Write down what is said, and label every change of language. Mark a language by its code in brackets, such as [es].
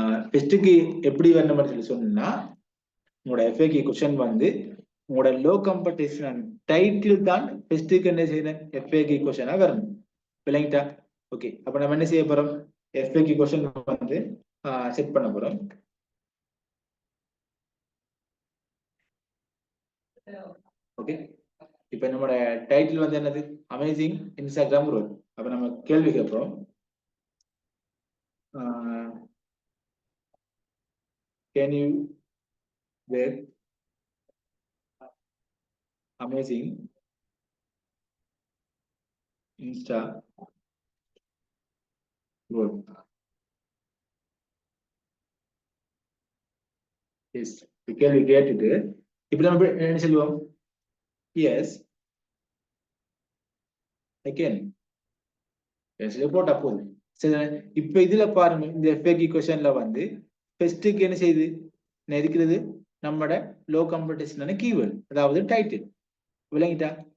[ta] ஃபர்ஸ்ட்டுக்கு எப்படி வரணும்னு சொல்லி சொன்னா, உங்களோட எஃப்ஏக்யூ கொஸ்டின் வந்து உங்களோட லோ காம்படிஷன் டைட்டில் தான் ஃபர்ஸ்ட்டுக்கு என்ன செய்யணும், எஃப்ஏக்யூ கொஸ்டினா வரணும். விளங்கிட்டா. ஓகே. அப்ப நம்ம என்ன செய்ய போறோம், எஃப்ஏக்யூ கொஸ்டின் வந்து செட் பண்ண போறோம். ஓகே. இப்ப நம்மளோட டைட்டில் வந்து என்னது, அமேசிங் இன்ஸ்டாகிராம் க்ரோத். அப்ப நம்ம கேள்வி கேட்போம், [en] can you get amazing Insta growth? [ta] Yes. கேள்வி கேட்டுட்டு இப்ப நம்ம என்ன சொல்லுவோம், எஸ் again போட்டா போதும். சரி, இப்ப இதுல பாருங்க, இந்த FAQ கொஸ்டின்ல வந்து ஃபர்ஸ்ட்டுக்கு என்ன செய்யுது இருக்கிறது நம்மட லோ காம்படிஷனான கீவேர்ட், அதாவது டைட்டில். விளங்கிட்டா?